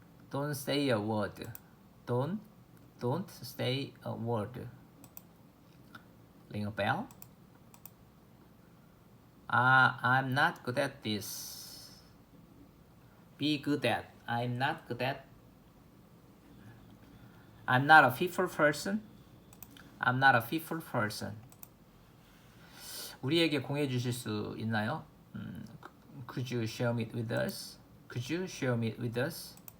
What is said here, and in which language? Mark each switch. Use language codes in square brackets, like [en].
[en] Don't say a word. Don't say a word. Ring a bell? I'm not good at this. Be good at. I'm not good at. I'm not a faithful person. I'm not a faithful person. [ko] 우리에게 공유해 주실 수 있나요? [en] Could you share it with us? Could you share it with us?